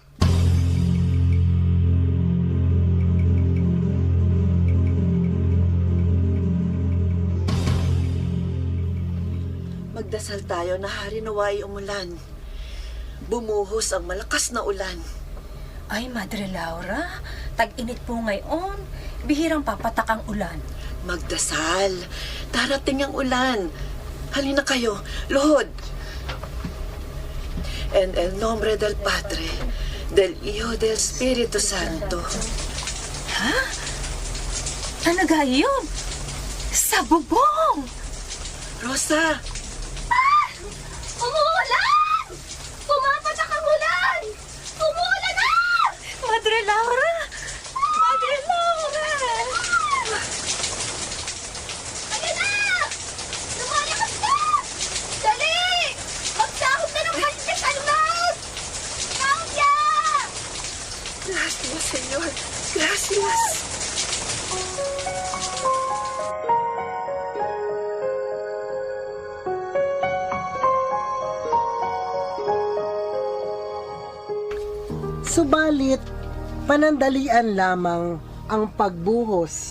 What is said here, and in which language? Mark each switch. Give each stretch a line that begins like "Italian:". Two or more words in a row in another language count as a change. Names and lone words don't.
Filipino: Magdasal tayo na hari naway umulan. Bumuhos ang malakas na ulan. Ay, Madre Laura, tag-init po ngayon. Bihirang papatak ang ulan. Magdasal. Darating ang ulan. Halina kayo. Luhod.
Spanish: En el nombre del Padre, del Hijo, del Espíritu Santo.
Filipino: Ha? Ano gaya yun? Sa bubong! Rosa! Umuulan! Pumapatak ang ulan! Umuulan na! Madre Laura! Madre Laura! Ayan na! Lumalakas na! Dali! Magsahog na ng pansit almas! Claudia!
Spanish: Gracias, Señor. Gracias.
Filipino: Subalit, panandalian lamang ang pagbuhos.